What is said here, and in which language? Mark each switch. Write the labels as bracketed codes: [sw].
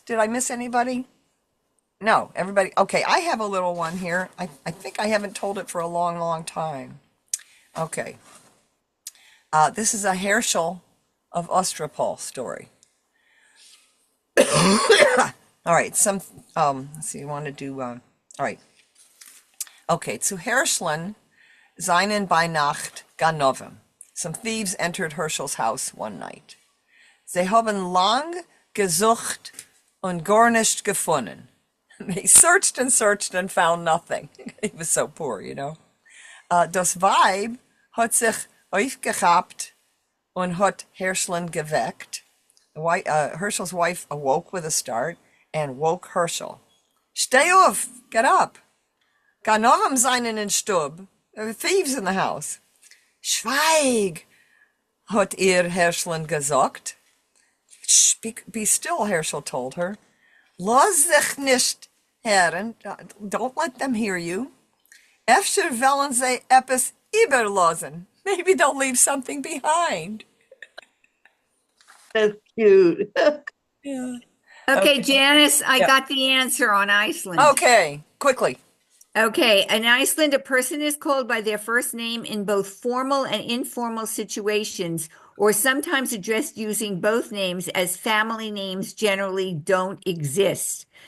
[en] Did I miss anybody? No, everybody. Okay, I have a little one here. I think I haven't told it for a long, long time. Okay. This is a Herschel of Ostropol story. All right, let's see, you want to do, all right. [yi] Okay, zu Herscheln seinen bei Nacht Ganoven. [en] Some thieves entered Herschel's house one night. [yi] Sie haben lang gesucht und gar nicht gefunden. [en] They searched and found nothing. He was so poor, [yi] Das Weib hat sich aufgehabt und hat Herscheln geweckt. [en] Herschel's wife awoke with a start and woke Herschel. [yi] Steh auf, [en] get up. [yi] Ganoven seinen in Stub. [en] There were thieves in the house. [yi] Schweig, hat ihr Herscheln gesagt. [en] Be still, Herschel told her. [yi] Lass sich nicht hören. [en] Don't let them hear you. [yi] Efter wollen sie etwas überlassen. [en] Maybe they'll leave something behind. That's cute. Yeah. Okay, Janice, I Yeah. got the answer on Iceland. Okay, quickly. Okay, in Iceland, a person is called by their first name in both formal and informal situations, or sometimes addressed using both names, as family names generally don't exist.